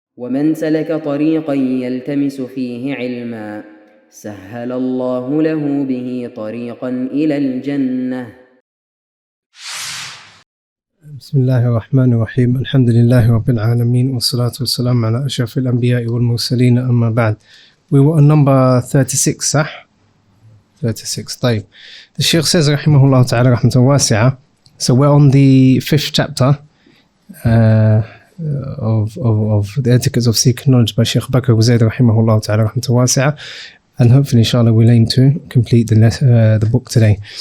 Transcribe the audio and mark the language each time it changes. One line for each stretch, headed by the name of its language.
Arabic: ومن سلك طريقا يلتمس فيه علما سهل الله له به طريقا إلى الجنة. بسم الله الرحمن الرحيم. الحمد لله رب العالمين والصلاة والسلام على أشرف الأنبياء والمرسلين أما بعد.
English: We were on number 36
Arabic: صح؟
English: 36
Arabic: طيب.
English: The Shaykh says
Arabic: رحمه الله تعالى رحمة واسعة.
English: So we're on the 5th chapter of the etiquette of seeking knowledge by Shaykh Bakr Zaid
Arabic: رحمه الله تعالى رحمة واسعة,
English: and hopefully inshallah we'll aim to complete the book today.